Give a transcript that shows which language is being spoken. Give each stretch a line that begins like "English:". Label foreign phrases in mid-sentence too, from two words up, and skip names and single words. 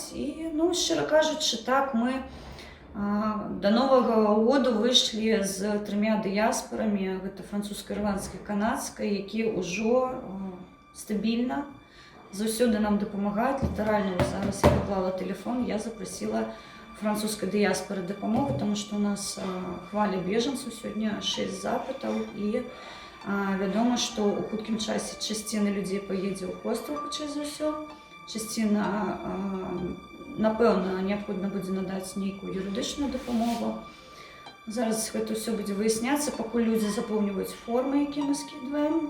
Ukrainian: І, щиро кажучи, так, ми до Нового року вийшли з 3 діаспорами, це французька, ірландська, канадська, які вже стабільно, завсюди нам допомагають. Літерально зараз я поклала телефон, я запросила французька діаспора допомогу, тому що у нас хвиля біженців, сьогодні 6 запитів, і
Belarusian: Вядома, што ў хуткім часе часціна людзей паедзе ў хостел, хутчэй за ўсё. Часціна, напэўна, неабходна будзе надаць нейкую юрыдычную дапамогу. Зараз гэта ўсё будзе выясняцца, пакуль людзі запоўніваюць формы, якія мы скідваем.